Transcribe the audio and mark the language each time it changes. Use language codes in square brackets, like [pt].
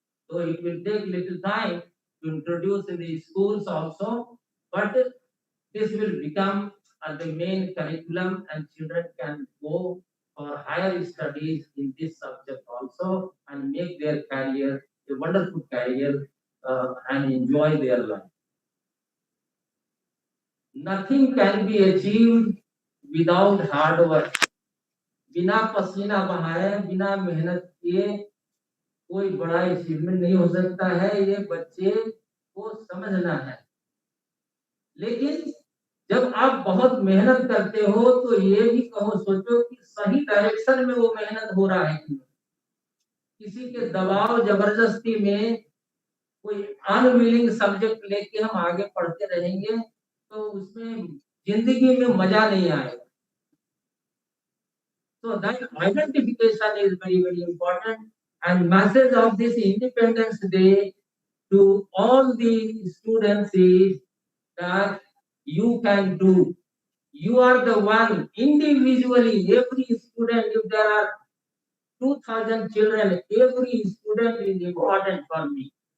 [en] So it will take little time to introduce in the schools also, but this will become the main curriculum and children can go for higher studies in this subject also and make their career a wonderful career and enjoy their life. Nothing can be achieved without hard work. [hi] बिना पसीना बहाए, बिना मेहनत किए कोई बड़ा achievement नहीं हो सकता है, ये बच्चे को समझना है। लेकिन जब आप बहुत मेहनत करते हो तो ये भी कहो सोचो कि सही डायरेक्शन में वो मेहनत हो रहा है कि किसी के दबाव जबरदस्ती में कोई अनविलिंग सब्जेक्ट लेके हम आगे पढ़ते रहेंगे तो उसमें जिंदगी में मजा नहीं आएगा। [en] So that identification is very, very important. And message of this Independence Day to all the students is that you can do. You are the one individually, every student, if there are 2,000 children, every student is important for me.